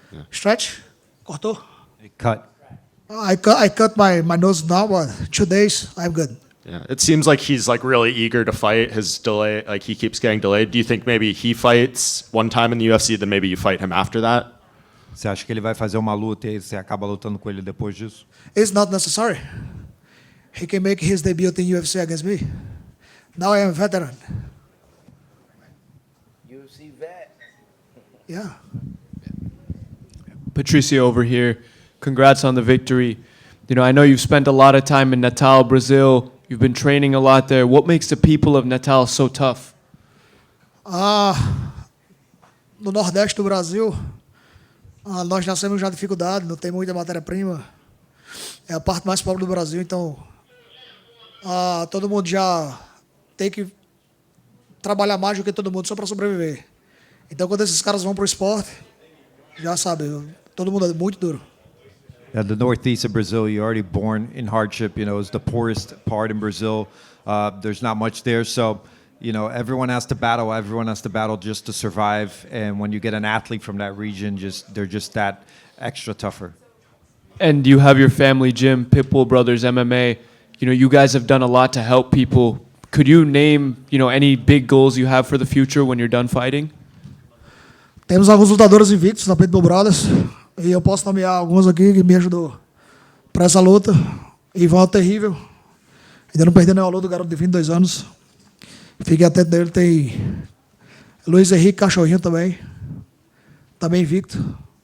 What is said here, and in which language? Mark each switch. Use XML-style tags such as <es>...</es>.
<pt>Stretch. Cortou.</pt> <en>Cut. I cut my nose now, but 2 days I'm good. Yeah, it seems like he's like really eager to fight. His delay, like he keeps getting delayed. Do you think maybe he fights one time in the UFC, then maybe you fight him after that?</en> <pt>Você acha que ele vai fazer uma luta e aí você acaba lutando com ele depois disso?</pt> <en>It's not necessary. He can make his debut in UFC against me. Now I am a veteran. UFC vet. Yeah. Patricio over here. Congrats on the victory. You know, I know you've spent a lot of time in Natal, Brazil. You've been training a lot there. What makes the people of Natal so tough?</en> <pt>No Nordeste do Brasil, nós nascemos já dificuldade, não tem muita matéria-prima. É a parte mais pobre do Brasil, então todo mundo já tem que trabalhar mais do que todo mundo só para sobreviver. Então, quando esses caras vão para o esporte, já sabe, todo mundo é muito duro.</pt> <en>Yeah, the northeast of Brazil, you're already born in hardship. You know, it's the poorest part in Brazil. There's not much there, so you know everyone has to battle. Everyone has to battle just to survive. And when you get an athlete from that region, they're just that extra tougher. And you have your family gym, Pitbull Brothers MMA. You know, you guys have done a lot to help people. Could you name, you know, any big goals you have for the future when you're done fighting?</en> <pt>Temos alguns lutadores invictos na Pitbull Brothers. E eu posso nomear alguns aqui que me ajudou para essa luta. Ivan Terrível. Ainda não perdeu nenhuma luta, o garoto de 22 anos. Fiquei atento dele. Tem Luiz Henrique Cachorrinho também. Também invicto.</pt>